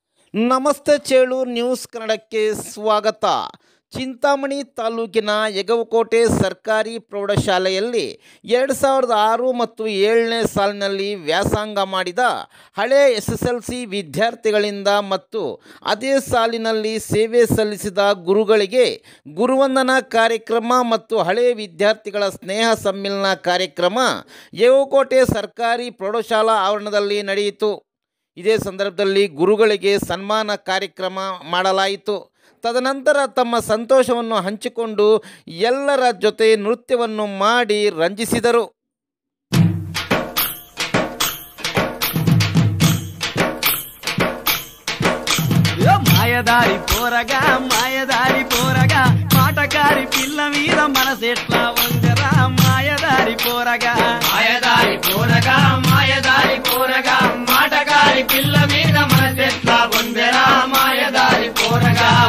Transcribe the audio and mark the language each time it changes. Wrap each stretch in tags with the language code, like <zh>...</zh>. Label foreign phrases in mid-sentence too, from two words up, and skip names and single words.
<kn>ನಮಸ್ತೆ ಚೇಳೂರು ನ್ಯೂಸ್ ಕನ್ನಡಕ್ಕೆ ಸ್ವಾಗತ. ಚಿಂತಾಮಣಿ ತಾಲೂಕಿನ ಯಗವಕೋಟೆ ಸರ್ಕಾರಿ ಪ್ರೌಢಶಾಲೆಯಲ್ಲಿ 2006 ಮತ್ತು 7ನೇ ಸಾಲಿನಲ್ಲಿ ವ್ಯಾಸಂಗ ಮಾಡಿದ ಹಳೆ SSLC ವಿದ್ಯಾರ್ಥಿಗಳಿಂದ ಮತ್ತು ಅದೇ ಸಾಲಿನಲ್ಲಿ ಸೇವೆ ಸಲ್ಲಿಸಿದ ಗುರುಗಳಿಗೆ ಗುರುವಂದನಾ ಕಾರ್ಯಕ್ರಮ ಮತ್ತು ಹಳೆ ವಿದ್ಯಾರ್ಥಿಗಳ ಸ್ನೇಹ ಸಮ್ಮಿಲನ ಕಾರ್ಯಕ್ರಮ ಯಗವಕೋಟೆ ಸರ್ಕಾರಿ ಪ್ರೌಢಶಾಲಾ ಆವರಣದಲ್ಲಿ ನಡೆಯಿತು. ಇದೇ ಸಂದರ್ಭದಲ್ಲಿ ಗುರುಗಳಿಗೆ ಸನ್ಮಾನ ಕಾರ್ಯಕ್ರಮ ಮಾಡಲಾಯಿತು. ತದನಂತರ ತಮ್ಮ ಸಂತೋಷವನ್ನು ಹಂಚಿಕೊಂಡು ಎಲ್ಲರ ಜೊತೆ ನೃತ್ಯವನ್ನು ಮಾಡಿ ರಂಜಿಸಿದರು.</kn> <te>మాయదారి పోరగా మాటకారి పిల్ల మీద మనసెట్లా వందరా మాయదారి పోరగా మాటకారి పిల్ల మీద మనసెట్లా వందరా మాయదారి పోరగా</te>